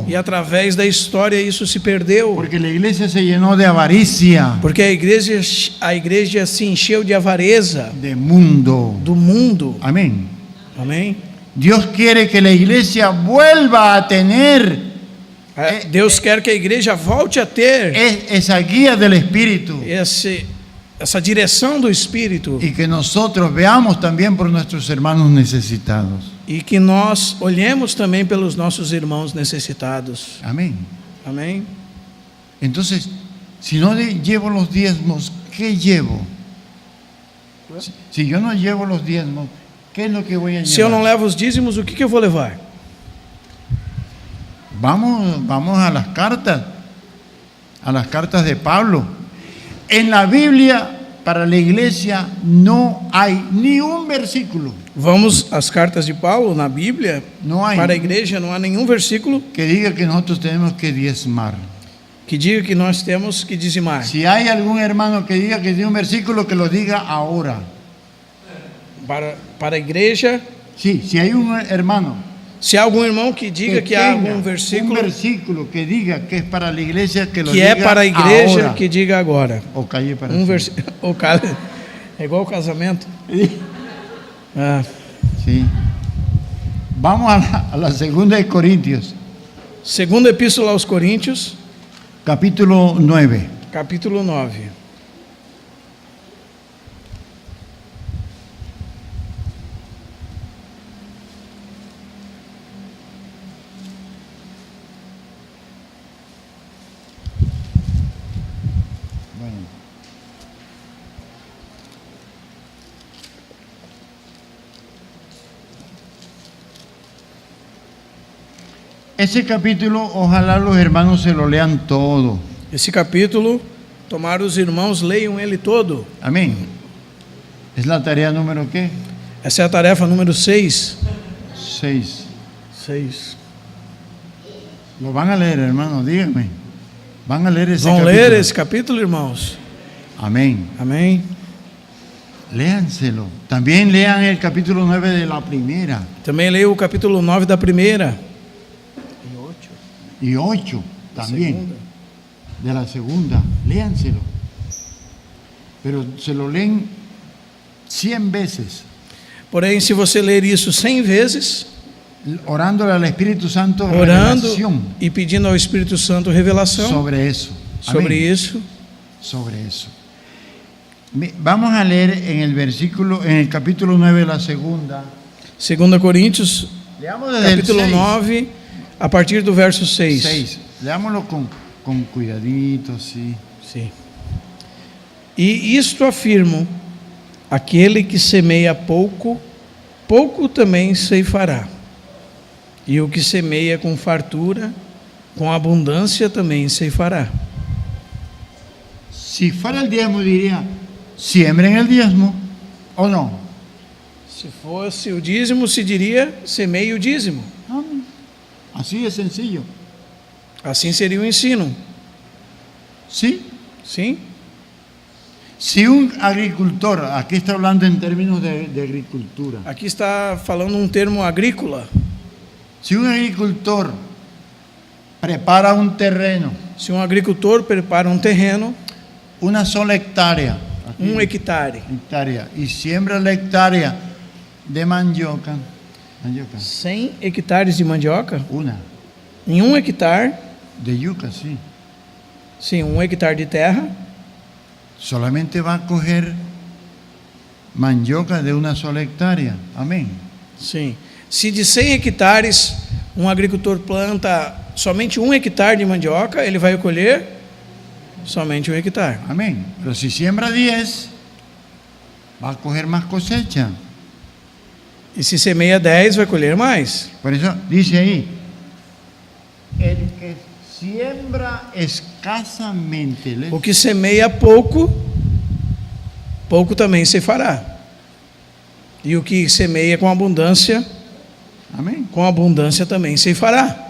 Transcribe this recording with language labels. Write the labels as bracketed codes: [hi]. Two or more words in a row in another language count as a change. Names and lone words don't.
[pt] E através da história isso se perdeu. [es] porque la iglesia se llenó de avaricia, [pt] Porque a igreja se encheu de avareza [es] de mundo. [pt] do mundo. [es] Amén. [pt] Amém? [es] Dios quiere que la iglesia vuelva a tener [pt] Deus quer que a igreja volte a ter [es] esa guía del Espíritu [pt] essa direção do Espírito [es] y que nosotros veamos también por nuestros hermanos necesitados. [pt] e que nós olhemos também pelos nossos irmãos necessitados. [es] Amén. [pt] Amém? [es] Entonces, si no llevo los diezmos, ¿qué llevo? Si yo no llevo los diezmos, ¿qué es lo que voy a [pt] Se eu não [es] llevar? [pt] levo os dízimos, o que eu vou levar? [es] Vamos a las cartas de Pablo. En la Biblia, para la iglesia, no hay ni un versículo. [pt] Vamos às cartas de Paulo na Bíblia. [es] No hay [pt] Para a igreja não há nenhum versículo [es] que diga que nosotros tenemos que diezmar. [pt] que diga que nós temos que dizimar. [es] Si hay algún hermano que diga que tiene un versículo, que lo diga ahora. [pt] Para a igreja, [es] Sí, si hay un hermano [pt] se há algum irmão que diga que há algum [es] un versículo versículo que diga que es para la iglesia, que lo [pt] que diga é para a igreja, [es] ahora. [pt] que diga agora. [es] O calle para [pt] Um [es] siempre. [pt] versículo. É igual o casamento. Ah, [es] Sí. Vamos a la segunda de Corintios, [pt] segunda epístola aos Coríntios, [es] capítulo 9. [pt] capítulo 9. [es] Bueno. Ese capítulo, ojalá los hermanos se lo lean todo. [pt] Esse capítulo, tomara os irmãos leiam ele todo. [es] Amén. Es la tarea número ¿qué? [pt] Essa é a tarefa número 6. [es] 6. [pt] 6. [es] Lo van a leer, hermanos, díganme. Van a leer ese [pt] Vão [es] capítulo. [pt] ler esse capítulo, irmãos? [es] Amén. [pt] Amém? [es] Léanselo. También lean el capítulo 9 de la primera. [pt] Também leia o capítulo 9 da primeira. [es] Y 8 también. Segunda. De la segunda. Léanselo. Pero se lo leen 100 veces. [pt] Porém, se você ler isso 100 vezes, [es] orándole al Espíritu Santo [pt] orando [es] revelación [pt] e pedindo ao Espírito Santo revelação [es] sobre eso. [pt] sobre [es] Amén. [pt] isso. [es] Sobre eso. Vamos a leer en el capítulo 9, la segunda. [pt] 2 Coríntios, [es] Leamos desde [pt] capítulo [es] el 6. [pt] 9, a partir do verso 6. [es] 6. Leámoslo con cuidadito, sí. [pt] Sim. E isto afirmo: aquele que semeia pouco, pouco também ceifará. E o que semeia com fartura, com abundância também ceifará. [es] Si fuera el diezmo, diría, siembren el diezmo, ¿o no? [pt] Se fosse o dízimo, se diria: semeie o dízimo. [es] Amén. Así de sencillo. [pt] Assim seria o ensino. [es] ¿Sí? [pt] Sim? [es] Si un agricultor, aquí está hablando en términos de agricultura, [pt] Aqui está falando um termo agrícola. [es] si un agricultor prepara un terreno, [pt] Se um agricultor prepara um terreno, [es] una sola hectárea, aquí, [pt] 1 hectare, [es] y siembra la hectárea de mandioca, [pt] 100 hectares de mandioca, [es] una, [pt] em 1 hectare, [es] de yuca, sí, [pt] sim, 1 hectare de terra, [es] solamente va a coger mandioca de una sola hectárea, amén. [pt] sim. Se de 100 hectares um agricultor planta somente 1 hectare de mandioca, ele vai colher somente 1 hectare. [es] Amén. Pero si siembra 10, va a coger más cosecha. [pt] E se semeia 10, vai colher mais. [es] Por eso dice ahí, el que siembra escasamente, [pt] O que semeia pouco, pouco também se fará. E o que semeia com abundância também se fará.